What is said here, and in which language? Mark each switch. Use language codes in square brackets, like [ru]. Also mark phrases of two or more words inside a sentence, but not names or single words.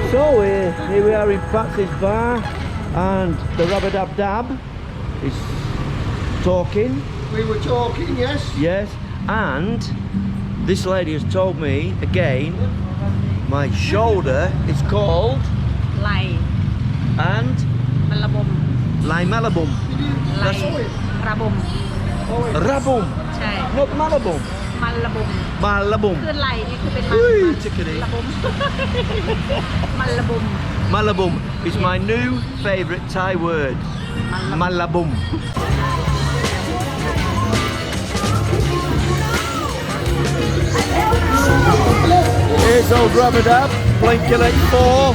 [en] So here we are in Patsy's bar. And the rub-a-dab-dab is talking. We were talking, yes? Yes, and this lady has told me, again, my shoulder is called... Lai. And? Malabum. Lai Malabum. Lai Rabum. Rabum. ใช่ Not Malabum. Malabum. Malabum. [th] คือไหลนี่คือเป็น [en] Take it easy. Malabum. Malabum. Malabum is my new favourite Thai word. Malabum. Here's old Rub-a-dab, blinking at 4.